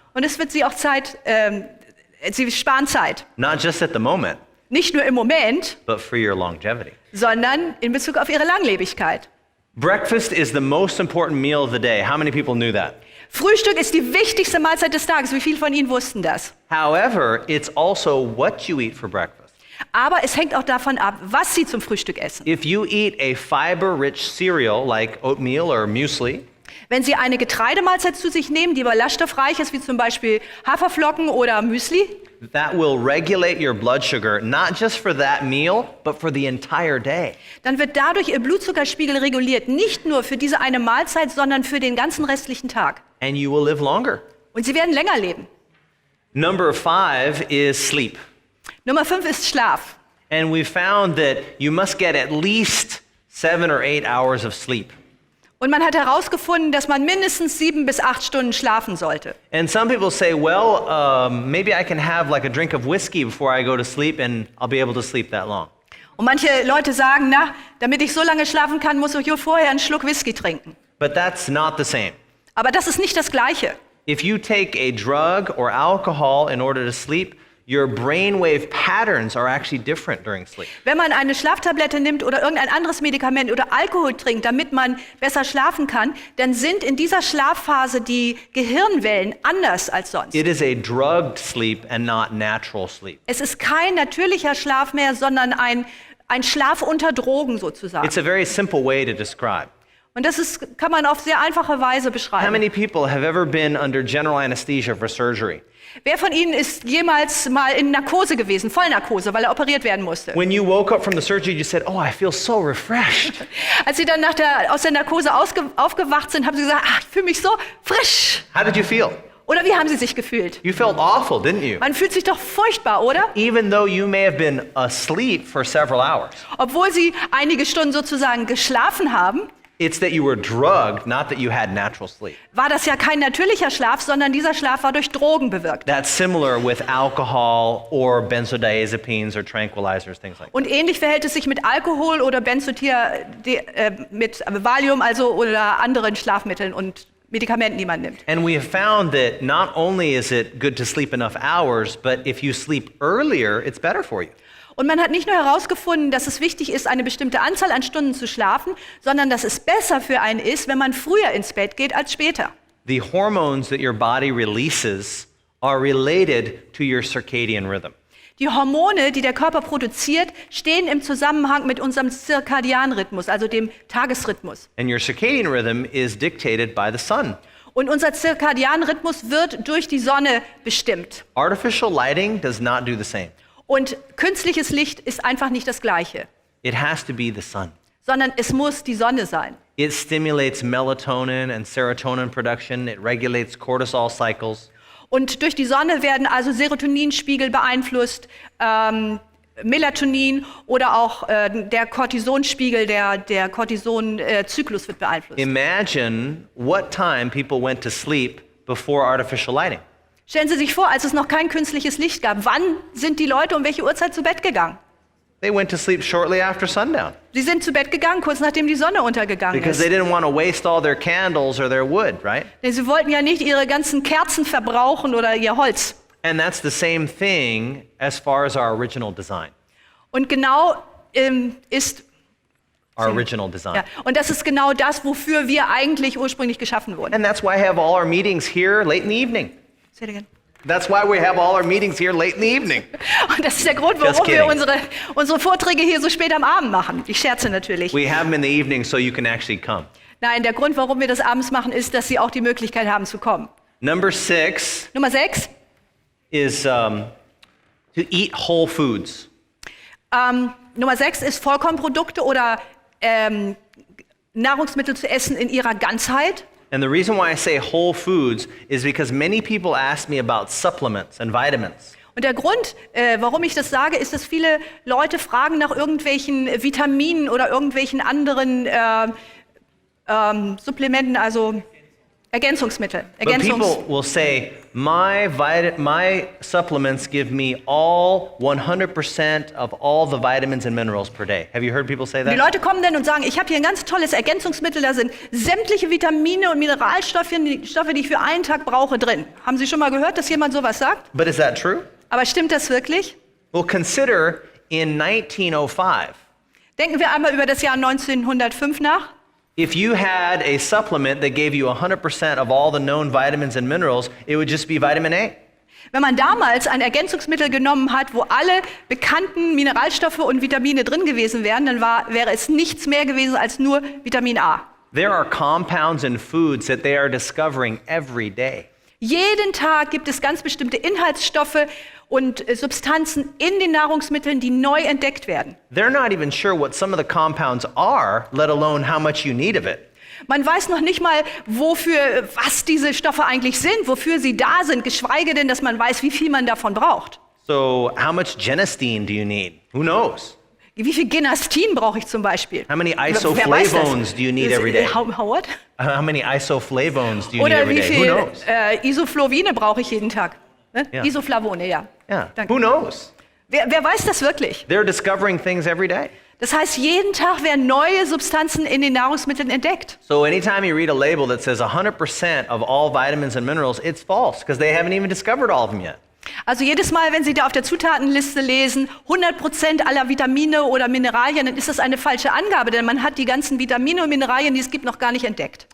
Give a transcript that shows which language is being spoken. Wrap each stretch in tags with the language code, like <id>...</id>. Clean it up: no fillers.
<de>Und es wird Sie auch Sie sparen Zeit.</de> <en>Not just at the moment,</en> <de>Nicht nur im Moment,</de> <en>but for your longevity.</en> <de>sondern in Bezug auf Ihre Langlebigkeit.</de> <en>Breakfast is the most important meal of the day. How many people knew that?</en> <de>Frühstück ist die wichtigste Mahlzeit des Tages. Wie viele von Ihnen wussten das?</de> <en>However, it's also what you eat for breakfast.</en> <de>Aber es hängt auch davon ab, was Sie zum Frühstück essen.</de> <en>If you eat a fiber-rich cereal like oatmeal or muesli,</en> <de>Wenn Sie eine Getreidemahlzeit zu sich nehmen, die ballaststoffreich ist, wie zum Beispiel Haferflocken oder Müsli,</de> <en>that will regulate your blood sugar, not just for that meal, but for the entire day.</en> <de>dann wird dadurch Ihr Blutzuckerspiegel reguliert. Nicht nur für diese eine Mahlzeit, sondern für den ganzen restlichen Tag.</de> <en>And you will live longer.</en> <de>Und Sie werden länger leben.</de> <en>Number 5 is sleep.</en> <de>Nummer 5 ist Schlaf.</de> <en>And we found that you must get at least 7 or 8 hours of sleep.</en> <de>Und man hat herausgefunden, dass man mindestens 7 bis 8 Stunden schlafen sollte.</de> <en>And some people say, well, maybe I can have like a drink of whiskey before I go to sleep and I'll be able to sleep that long.</en> <de>Und manche Leute sagen, na, damit ich so lange schlafen kann, muss ich vorher einen Schluck Whisky trinken.</de> <en>But that's not the same.</en> <de>Aber das ist nicht das Gleiche.</de> <en>If you take a drug or alcohol in order to sleep, your brainwave patterns are actually different during sleep.</en> <de>Wenn man eine Schlaftablette nimmt oder irgendein anderes Medikament oder Alkohol trinkt, damit man besser schlafen kann, dann sind in dieser Schlafphase die Gehirnwellen anders als sonst.</de> <en>It is a drugged sleep and not natural sleep.</en> <de>Es ist kein natürlicher Schlaf mehr, sondern ein Schlaf unter Drogen sozusagen.</de> <en>It's a very simple way to describe.</en> <de>Und kann man auf sehr einfache Weise</de> <en>How</en> <de>beschreiben.</de> <en>many people have ever been under general anesthesia for surgery?</en> <de>Wer von Ihnen ist jemals mal in Narkose gewesen, Vollnarkose, weil er operiert werden musste?</de> <en>When you woke up from the surgery, you said, oh, I feel so refreshed.</en> <de>Als Sie dann aus der Narkose aufgewacht sind, haben Sie gesagt, ach, ich fühle mich so frisch.</de> <en>How did you feel?</en> <de>Oder wie haben Sie sich gefühlt?</de> <en>You felt awful, didn't you?</en> <de>Man fühlt sich doch furchtbar, oder?</de> <en>Even though you may have been asleep for several hours.</en> <de>Obwohl Sie einige Stunden sozusagen geschlafen haben,</de> <en>It's that you were drugged, not that you had natural sleep.</en> <de>war das ja kein natürlicher Schlaf, sondern dieser Schlaf war durch Drogen bewirkt.</de> <en>That's similar with alcohol or benzodiazepines or tranquilizers, things like that.</en> <de>Und ähnlich verhält es sich mit Alkohol oder mit Valium, also oder anderen Schlafmitteln und Medikamenten, die man nimmt.</de> <en>And we have found that not only is it good to sleep enough hours, but if you sleep earlier, it's better for you.</en> <de>Und man hat nicht nur herausgefunden, dass es wichtig ist, eine bestimmte Anzahl an Stunden zu schlafen, sondern dass es besser für einen ist, wenn man früher ins Bett geht als später.</de> <en>the hormones that your body releases are related to your circadian rhythm.</en> <de>Die Hormone, die der Körper produziert, stehen im Zusammenhang mit unserem Zirkadianrhythmus, also dem Tagesrhythmus.</de> <en>And your circadian rhythm is dictated by the sun.</en> <de>Und unser Zirkadianrhythmus wird durch die Sonne bestimmt.</de> <en>Artificial lighting does not do the same.</en> <de>Und künstliches Licht ist einfach nicht das Gleiche,</de> <en>It has to be the sun.</en> <de>sondern es muss die Sonne sein.</de> <en>It stimulates melatonin and serotonin production. It regulates cortisol cycles.</en> <de>Und durch die Sonne werden also Serotoninspiegel beeinflusst, Melatonin oder auch der Cortisonspiegel, der Cortisonzyklus wird beeinflusst.</de> <en>Imagine what time people went to sleep before artificial lighting.</en> <de>Stellen Sie sich vor, als es noch kein künstliches Licht gab, wann sind die Leute um welche Uhrzeit zu Bett gegangen?</de> <en>They went to sleep shortly after sundown</en> <de>Sie sind zu Bett gegangen, kurz nachdem die Sonne untergegangen</de> <en>because they</en> <de>ist.</de> <en>didn't want to waste all their candles or their wood, right?</en> <de>Denn sie wollten ja nicht ihre ganzen Kerzen verbrauchen oder ihr Holz.</de> <en>And that's the same thing as far as our original design.</en> <de>Und genau ist</de> <en>Our original design.</en> <de>ja, und das ist genau das, wofür wir eigentlich ursprünglich geschaffen wurden.</de> <en>And that's why I have all our meetings here late in the evening. Say it again. That's why we have all our meetings here late in the evening.</en> <de>Und das ist der Grund,</de> <en>Just</en> <de>warum wir</de> <en>kidding.</en> <de>unsere Vorträge hier so spät am Abend machen. Ich scherze natürlich.</de> <en>We have them in the evening so you can actually come.</en> <de>Nein, der Grund, warum wir das abends machen, ist, dass Sie auch die Möglichkeit haben zu kommen.</de> <en>Number 6</en> <de>Nummer 6.</de> <en>is to eat whole foods.</en> <de>Nummer 6 ist Vollkornprodukte oder Nahrungsmittel zu essen in ihrer Ganzheit.</de> <en>And the reason why I say whole foods is because many people ask me about supplements and vitamins.</en> <de>Und der Grund, warum ich das sage, ist, dass viele Leute fragen nach irgendwelchen Vitaminen oder irgendwelchen anderen Supplementen, also Ergänzungsmittel.</de> <en>But people will say, my supplements give me all 100% of all the vitamins and minerals per day. Have you heard people say</en> <de>Die</de> <en>that?</en> <de>Leute kommen dann und sagen, ich habe hier ein ganz tolles Ergänzungsmittel, da sind sämtliche Vitamine und Mineralstoffe, die ich für einen Tag brauche, drin. Haben Sie schon mal gehört, dass jemand sowas sagt?</de> <en>But is that true?</en> <de>Aber stimmt das wirklich?</de> <en>Well, consider in 1905,</en> <de>Denken wir einmal über das Jahr 1905 nach.</de> <en>if you had a supplement that gave you 100% of all the known vitamins and minerals, it would just be vitamin A.</en> <de>Wenn man damals ein Ergänzungsmittel genommen hat, wo alle bekannten Mineralstoffe und Vitamine drin gewesen wären, dann wäre es nichts mehr gewesen als nur Vitamin A.</de> <en>There are compounds in foods that they are discovering every day.</en> <de>Jeden Tag gibt es ganz bestimmte Inhaltsstoffe und Substanzen in den Nahrungsmitteln, die neu entdeckt werden.</de> <en>They're not even sure what some of the compounds are, let alone how much you need of it.</en> <de>Man weiß noch nicht mal, was diese Stoffe eigentlich sind, wofür sie da sind, geschweige denn, dass man weiß, wie viel man davon braucht.</de> <en>So, how much genistein do you need? Who knows?</en> <de>Wie viel Genastin brauche ich zum Beispiel?</de> <en>How many</en> <de>Wer weiß das?</de> <en>isoflavones do you need every day? How what? How many isoflavones do you need</en> <de>Oder</de> <en>every</en> <de>wie</de> <en>day? Who</en> <de>viel Isoflavine brauche ich jeden Tag? Ne? Ja. Isoflavone, ja.</de> <en>Yeah,</en> <de>Danke.</de> <en>who knows?</en> <de>Wer weiß das wirklich?</de> <en>They're discovering things every day.</en> <de>Das heißt, jeden Tag werden neue Substanzen in den Nahrungsmitteln entdeckt.</de> <en>So anytime you read a label that says 100% of all vitamins and minerals, it's false because they haven't even discovered all of them yet.</en> <de>Also jedes Mal, wenn Sie da auf der Zutatenliste lesen, 100% aller Vitamine oder Mineralien, dann ist das eine falsche Angabe, denn man hat die ganzen Vitamine und Mineralien, die es gibt, noch gar nicht entdeckt.</de>